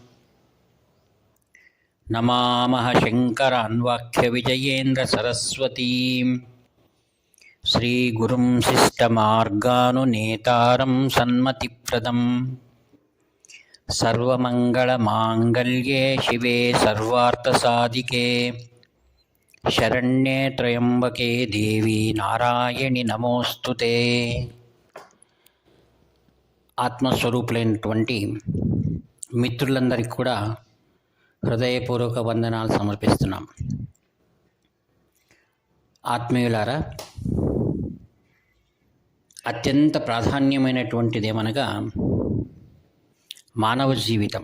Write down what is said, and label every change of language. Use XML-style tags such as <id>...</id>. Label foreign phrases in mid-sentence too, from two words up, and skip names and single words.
<sa>नमामः शङ्करान्वाख्यविजयेन्द्रसरस्वतीं श्रीगुरुं शिष्टमार्गानुनेतारं सन्मतिप्रदम्। सर्वमङ्गलमाङ्गल्ये शिवे सर्वार्थसाधिके शरण्ये त्र्यम्बके देवी नारायणि नमोस्तुते।</sa> <te>ఆత్మస్వరూపులైనటువంటి మిత్రులందరికీ కూడా హృదయపూర్వక వందనాలు సమర్పిస్తున్నాం. ఆత్మీయులారా, అత్యంత ప్రాధాన్యమైనటువంటిదేమనగా మానవ జీవితం.</te>